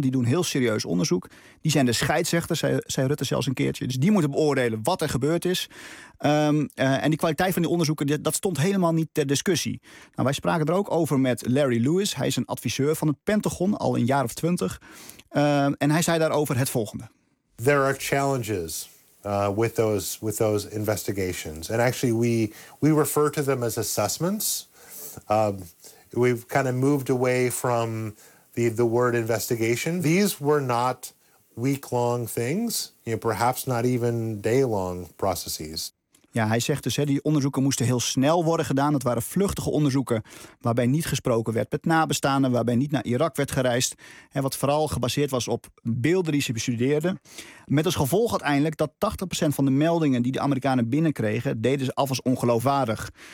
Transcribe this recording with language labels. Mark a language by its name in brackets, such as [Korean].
[Dutch] Die doen heel serieus onderzoek. Die zijn de scheidsrechter, zei Rutte zelfs een keertje. Dus die moeten beoordelen wat er gebeurd is. En die kwaliteit van die onderzoeken, dat stond helemaal niet ter discussie. Nou, wij spraken er ook over met Larry Lewis. Hij is een adviseur van het Pentagon, al een jaar of 20. En hij zei daarover het volgende. [English] There are challenges with those investigations. And actually, we refer to them as assessments. We've kind of moved away from the word investigation. These were not week-long things, perhaps not even day-long processes. [Dutch] Ja, hij zegt dus, hè, die onderzoeken moesten heel snel worden gedaan. Dat waren vluchtige onderzoeken waarbij niet gesproken werd met nabestaanden, waarbij niet naar Irak werd gereisd. En wat vooral gebaseerd was op beelden die ze bestudeerden. Met als gevolg uiteindelijk dat 80% van de meldingen die de Amerikanen binnenkregen, deden ze af als ongeloofwaardig.